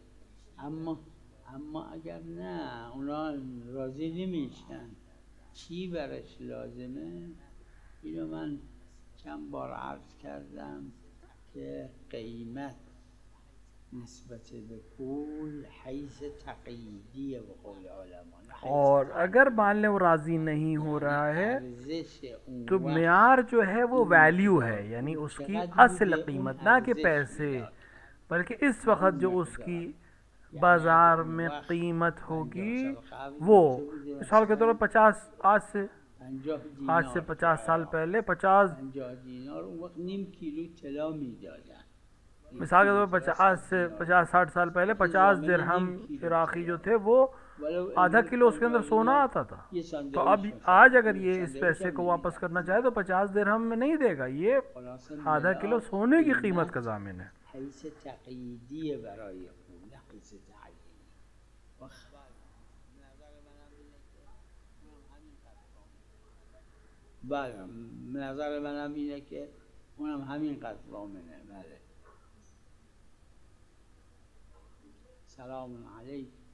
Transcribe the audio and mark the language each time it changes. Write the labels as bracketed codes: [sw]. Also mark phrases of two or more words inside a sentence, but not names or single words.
[fa] اما اگر نه اونا راضی نمیشن چی برش لازمه؟ اینو من چند بار عرض کردم که قیمت نسبت به پول حیث تقییدیه به قول علما، [ur] اور اگر مان لیں وہ راضی نہیں ہو رہا ہے تو معیار جو ہے وہ ویلیو ہے، یعنی اس کی اصل قیمت، نہ کہ پیسے، بلکہ اس وقت جو اس کی بازار میں قیمت ہوگی وہ. مثال کے طور پر 50 آج سے 50 سال پہلے 50 مثال کے طور پر 50-60 سال پہلے 50 درہم عراقی جو تھے وہ آدھا کلو اس کے اندر سونا آتا تھا. تو اب آج اگر یہ اس پیسے کو واپس کرنا چاہے تو 50 درہم میں نہیں دے گا، یہ آدھا کلو سونے کی قیمت کا ضامن ہے. [fa] بله، نظر منم اینه که اونم همین قدر ضامنه. بله. سلام علیک.